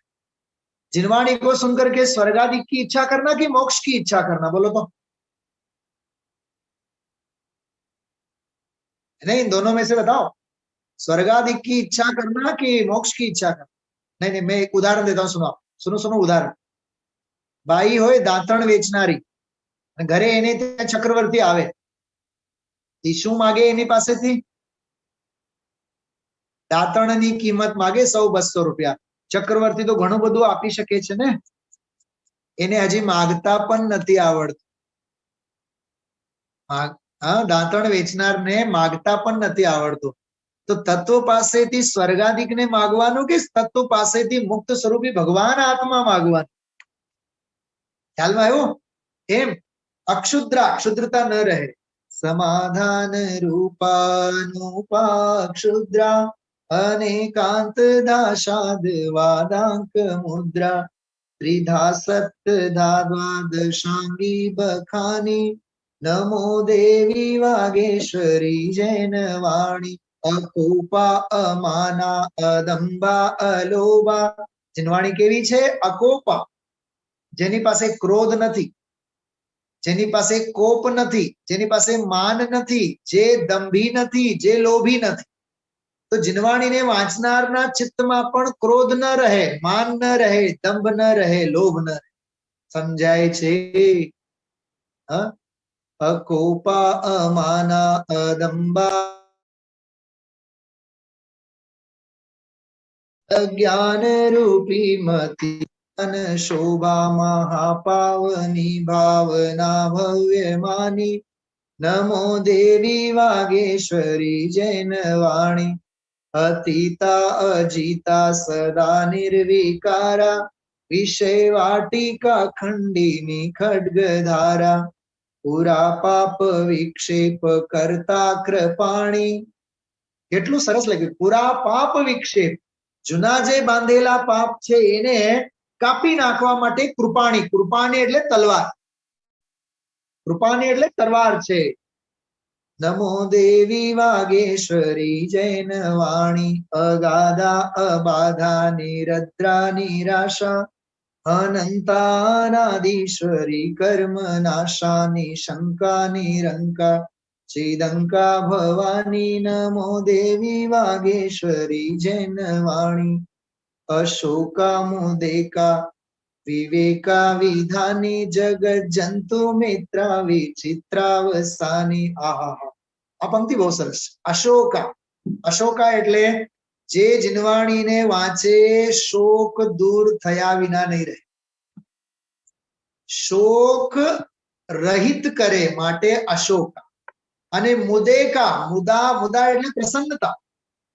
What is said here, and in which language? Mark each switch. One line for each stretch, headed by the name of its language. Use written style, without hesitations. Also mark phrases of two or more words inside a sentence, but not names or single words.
Hindi: जिनवाणी को सुनकर के स्वर्गादि की इच्छा करना कि मोक्ष की इच्छा करना? बोलो तो. नहीं, दोनों में से बताओ. स्वर्गादि की इच्छा करना कि मोक्ष की इच्छा करना? नहीं नहीं, मैं एक उदाहरण देता हूं, सुनो सुनो सुनो उदाहरण.
Gujarati: બાઈ હોય દાંતણ વેચનારી, ઘરે એને ત્યાં ચક્રવર્તી આવે, એ શું માગે એની પાસેથી? દાંતણની કિંમત માગે 100-200 રૂપિયા. ચક્રવર્તી તો ઘણું બધું આપી શકે છે ને, એને હજી માગતા પણ નથી આવડતું. હા, દાંતણ વેચનારને માગતા પણ નથી આવડતું. તો તત્વ પાસેથી સ્વર્ગાધિકને માગવાનું કે તત્વ પાસેથી મુક્ત સ્વરૂપી ભગવાન આત્મા માગવાનું? ખ્યાલમાં આવ્યો? એમ અક્ષુદ્રા, ક્ષુદ્રતા ન રહે.
Sanskrit: समाधान रूपानुपा क्षुद्रा अनेकांत दाशाद वादांक मुद्रा त्रिधा सप्तधा द्वादशांगी बखानी नमो देवी वागेश्वरी जैन वाणी अकोपा अमाना अदंबा अलोभा.
Gujarati: જિનવાણી કેવી છે? અકોપા, જેની પાસે ક્રોધ નથી, જેની પાસે કોપ નથી, જેની પાસે માન નથી, જે દંભી નથી, જે લોભી નથી. તો જીનવાણીને વાંચનારના ચિત્તમાં પણ ક્રોધ ન રહે, માન ન રહે, દંભ ન રહે, લોભ ન રહે. સમજાય છે?
Sanskrit: અકોપા અમાના અદંબા અજ્ઞાન રૂપી મતિ शोभा महापावनी भावना भव्य मानी नमो देवी वागेश्वरी जैन वाणी अतीता अजीता सदा निर्विकारा विषय वाटिका खंडिनी खड्गधारा पुरा पाप विक्षेप करता कृपाणी.
Gujarati: કેટલું સરસ લાગ્યું.
Sanskrit: પુરા પાપ વિક્ષેપ,
Gujarati: જૂના જે બાંધેલા પાપ છે એને કાપી નાખવા માટે કૃપાણી. કૃપાણી એટલે તલવાર, કૃપાણી એટલે તલવાર છે.
Sanskrit: નમો દેવી વાગેશ્વરી જૈન વાણી અગાધા અબાધા નિરદ્રા નિરાશા અનંતાનાદીશ્વરી કર્મ નાશાની શંકા નિરંકા चिदंका भवानी नमो देवी वागेश्वरी जैन वाणी अशोका मुदेका विवेका विधानी जगत जंतु मित्रा विचित्रावसानी.
Gujarati: આહા, આ પંક્તિ બહુત સરસ. અશોકા, અશોકા એટલે જે જીનવાણીને વાંચે શોક દૂર થયા વિના નહીં રહે, શોક રહિત કરે માટે અશોકા. અને મુદેકા, મુદા, મુદા એટલે પ્રસન્નતા.